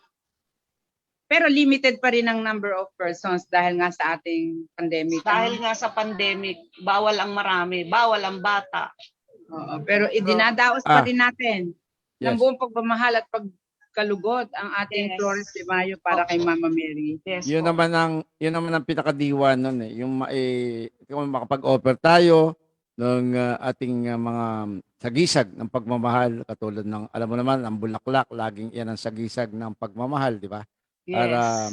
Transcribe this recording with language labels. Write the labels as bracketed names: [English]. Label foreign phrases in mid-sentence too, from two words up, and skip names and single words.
[Filipino] Pero limited pa rin ang [English] number of persons [Filipino] dahil nga sa ating pandemic. Dahil nga sa pandemic, bawal ang marami, bawal ang bata. Oo, pero idinadaos pa rin natin ng [English] Yes. [Filipino] buong pagmamahal at pagkalugod ang ating [English] Yes. [Filipino] Flores de Mayo para kay Mama Mary. [English] Yes, [Filipino] Yun po. naman ang pinakadiwa nun eh. Kung makapag-offer tayo ng ating mga sagisag ng pagmamahal, katulad ng, alam mo naman, ang bulaklak, laging yan ang sagisag ng pagmamahal, di ba? Para